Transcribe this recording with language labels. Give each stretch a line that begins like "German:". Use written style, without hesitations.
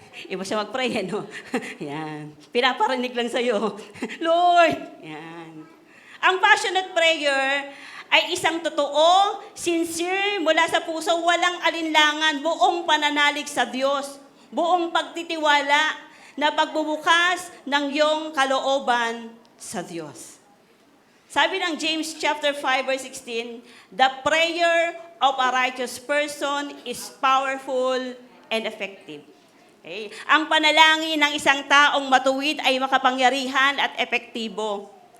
Filipino: Iba siya mag-pray, no? Yan. Pinaparinig lang sa'yo. Lord! Yan. Ang passionate prayer ay isang totoo, sincere, mula sa puso, walang alinlangan, buong pananalig sa Diyos, buong pagtitiwala na pagbubukas ng iyong kalooban sa Diyos. Sabi ng
English: James chapter 5 verse 16, the prayer of a righteous person is powerful and effective. Okay?
Filipino: Ang panalangin ng isang taong matuwid ay makapangyarihan at epektibo.